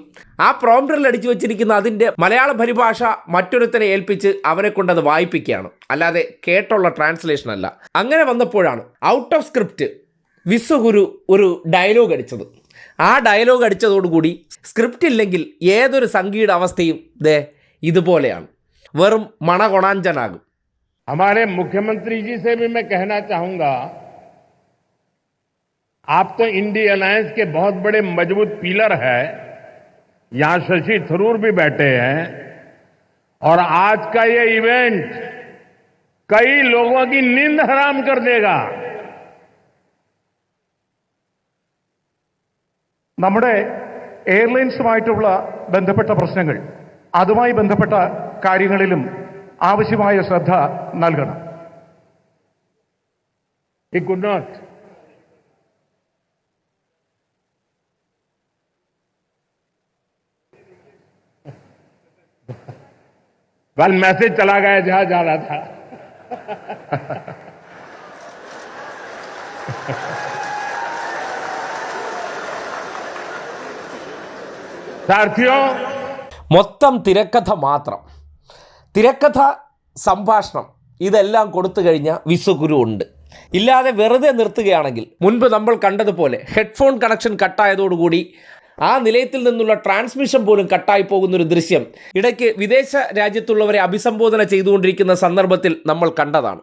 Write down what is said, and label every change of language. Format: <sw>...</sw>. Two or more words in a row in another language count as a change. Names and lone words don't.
<ml>ആ പ്രോംപ്റ്ററിൽ അടിച്ചു വെച്ചിരിക്കുന്ന അതിൻ്റെ മലയാള പരിഭാഷ മറ്റൊരുത്തനെ ഏൽപ്പിച്ച് അവനെ കൊണ്ടത് വായിപ്പിക്കുകയാണ്, അല്ലാതെ കേട്ടുള്ള ട്രാൻസ്ലേഷൻ അല്ല. അങ്ങനെ വന്നപ്പോഴാണ്</ml> <en>out of script</en> <ml>വിശ്വകുരു ഒരു ഡയലോഗ് അടിച്ചത്. ആ ഡയലോഗ് അടിച്ചതോടുകൂടി സ്ക്രിപ്റ്റ് ഇല്ലെങ്കിൽ ഏതൊരു സംഗീത അവസ്ഥയും ഇതുപോലെയാണ്, വെറും മണകൊണാഞ്ചനാകും.</ml> <hi>हमारे मुख्यमंत्री जी से भी मैं कहना चाहूंगा, आप तो इंडी अलायंस के बहुत बड़े मजबूत पिलर है। यहां शशि थरूर भी बैठे हैं और आज का ये इवेंट कई लोगों की नींद हराम कर देगा.</hi> <ml>നമ്മുടെ എയർലൈൻസുമായിട്ടുള്ള ബന്ധപ്പെട്ട പ്രശ്നങ്ങൾ, അതുമായി ബന്ധപ്പെട്ട കാര്യങ്ങളിലും ആവശ്യമായ ശ്രദ്ധ നൽകണം.</ml> <en>He could not.</en> <hi>कल मैसेज चला गया जहां जा रहा था. साथियों,</hi> <ml>മൊത്തം തിരക്കഥ മാത്രം, തിരക്കഥ, സംഭാഷണം ഇതെല്ലാം കൊടുത്തു കഴിഞ്ഞാൽ വിശ്വകുരു ഉണ്ട്. ഇല്ലാതെ വെറുതെ നിർത്തുകയാണെങ്കിൽ മുൻപ് നമ്മൾ കണ്ടതുപോലെ</ml> <en>headphone connection</en> <ml>കട്ടായതോടുകൂടി ആ നിലയത്തിൽ നിന്നുള്ള ട്രാൻസ്മിഷൻ പോലും കട്ടായി പോകുന്നൊരു ദൃശ്യം ഇടയ്ക്ക് വിദേശ രാജ്യത്തുള്ളവരെ അഭിസംബോധന ചെയ്തുകൊണ്ടിരിക്കുന്ന സന്ദർഭത്തിൽ നമ്മൾ കണ്ടതാണ്.</ml>